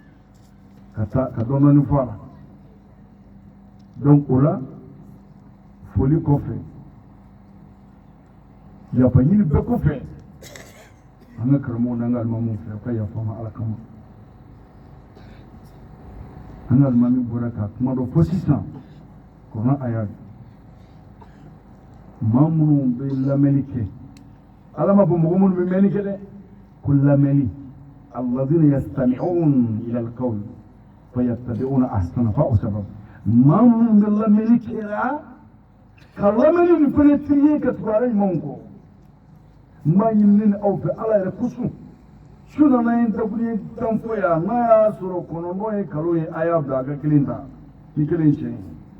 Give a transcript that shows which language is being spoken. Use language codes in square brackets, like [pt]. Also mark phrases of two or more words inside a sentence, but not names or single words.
[bm] ka dɔɔnin fɔ a la donc o la foli kɔfɛ yafa ɲini bɛɛ kɔfɛ an ka karamɔgɔw n'an ka alimamiw fɛ ka yafa ma ala kama an ka alimami bɔra ka kuma dɔ fɔ sisan kɔnɔ a y'a maa minnu bɛ lamɛnni kɛ ala ma fɔ mɔgɔ minnu bɛ mɛnni kɛ dɛ ko lamɛnni [ar] alladhina yastami'un ila alqawl fayattabi'una ahsana [bm] fa usabab maa minnu bɛ lamɛnni kɛra ka lamɛnni nin fana tiriye ka tugu ala ɲumanw kɔ n b'a ɲini ni aw fɛ ala yɛrɛ kosɔn su nana ye dabuli tan fɔ yan n'a y'a sɔrɔ kɔnɔntɔn ye kalo ye a y'a bila a ka kelen ta ni kelen tiɲɛ ye